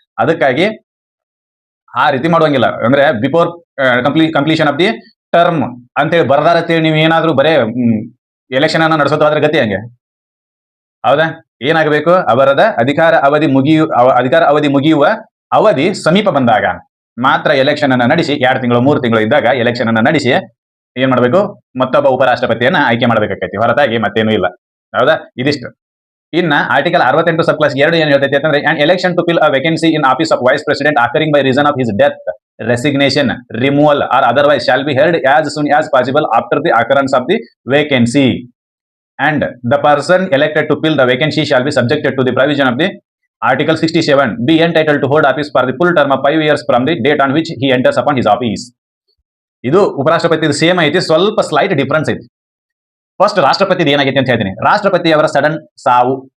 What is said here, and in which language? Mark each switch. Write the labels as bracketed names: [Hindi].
[Kannada] ಅದಕ್ಕಾಗಿ ಆ ರೀತಿ ಮಾಡುವಂಗಿಲ್ಲ. ಅಂದ್ರೆ [English] before completion of the term [Kannada] ಅಂತೇಳಿ ಬರ್ದಾರತ್ತೇಳಿ ನೀವು ಏನಾದ್ರೂ ಬರೇ ಎಲೆಕ್ಷನ್ ಅನ್ನ ನಡೆಸೋದಾದ್ರೆ ಗತಿ ಹಂಗೆ. ಹೌದಾ? ಏನಾಗಬೇಕು, ಅವರದ ಅಧಿಕಾರ ಅವಧಿ ಮುಗಿಯುವ ಅವಧಿ ಸಮೀಪ ಬಂದಾಗ ಮಾತ್ರ ಎಲೆಕ್ಷನ್ ಅನ್ನ ನಡೆಸಿ 2 ತಿಂಗಳು 3 ತಿಂಗಳು ಇದ್ದಾಗ ಎಲೆಕ್ಷನ್ ಅನ್ನ ನಡೆಸಿ ಏನ್ ಮಾಡ್ಬೇಕು, ಮತ್ತೊಬ್ಬ ಉಪರಾಷ್ಟ್ರಪತಿಯನ್ನ ಆಯ್ಕೆ ಮಾಡ್ಬೇಕಾಕೈತಿ. ಹೊರತಾಗಿ ಮತ್ತೇನು ಇಲ್ಲ. ಹೌದಾ? ಇದಿಷ್ಟು. ಇನ್ನ ಆರ್ಟಿಕಲ್ 68 ಸಬ್ ಕ್ಲಾಸ್ 2 ಏನ್ ಹೇಳ್ತೈತಿ ಅಂತಂದ್ರೆ [English] an election to fill a vacancy in office of vice president occurring by reason of his death, resignation, removal or otherwise shall be held as soon as possible after the occurrence of the vacancy, and the person elected to fill the vacancy shall be subjected to the provision of the article 67 be entitled to hold office for the full term of 5 years from the date on which he enters upon his office. [Kannada] ಇದು ಉಪರಾಷ್ಟ್ರಪತಿ same ಐತಿ, ಸ್ವಲ್ಪ slight difference ಐತಿ. First ರಾಷ್ಟ್ರಪತಿ ಏನಾಗೈತಿ ಅಂತ ಹೇಳ್ತೀನಿ. ರಾಷ್ಟ್ರಪತಿ ಅವರ ಸಡನ್ ಸಾವು